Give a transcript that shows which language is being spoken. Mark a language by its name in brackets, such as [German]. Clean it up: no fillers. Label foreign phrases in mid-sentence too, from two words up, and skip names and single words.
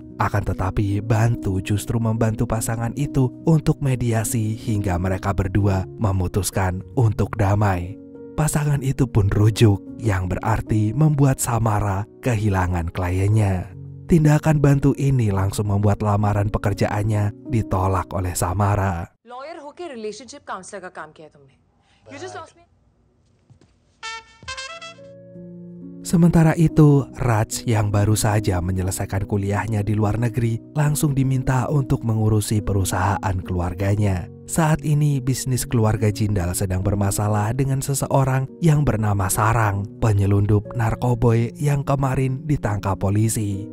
[Indonesian] Akan tetapi Bantu justru membantu pasangan itu untuk mediasi hingga mereka berdua memutuskan untuk damai. Pasangan itu pun rujuk, yang berarti membuat Samara kehilangan kliennya. Tindakan Bantu ini langsung membuat lamaran pekerjaannya ditolak oleh Samara. [Hindi] लॉयर होके [English] relationship counselor [Hindi] का काम किया तुमने. [English] You just lost me. [Indonesian] Sementara itu, Raj yang baru saja menyelesaikan kuliahnya di luar negeri langsung diminta untuk mengurusi perusahaan keluarganya. Saat ini bisnis keluarga Jindal sedang bermasalah dengan seseorang yang bernama Sarang, penyelundup narkoboy yang kemarin ditangkap polisi.